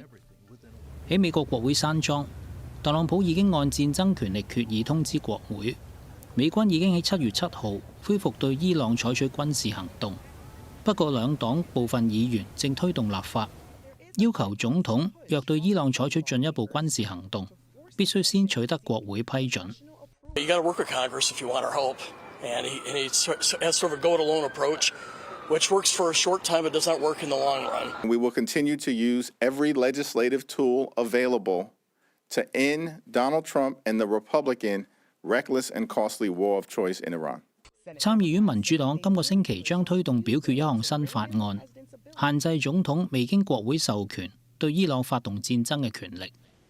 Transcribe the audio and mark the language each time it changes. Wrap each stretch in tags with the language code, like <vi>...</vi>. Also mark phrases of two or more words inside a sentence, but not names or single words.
<yue>喺美國國會山莊，特朗普已經按戰爭權力決議通知國會，美軍已經喺7月7號恢復對伊朗採取軍事行動。不過兩黨部分議員正推動立法，要求總統若對伊朗採取進一步軍事行動，必須先取得國會批准。</yue> <en>Which works for a short time, but does not work in the long run. We will continue to use every legislative tool available to end Donald Trump and the Republican reckless and costly war of choice in Iran.</en> <yue>參議院民主黨今個星期將推動表決一項新法案，限制總統未經國會授權對伊朗發動戰爭嘅權力。</yue>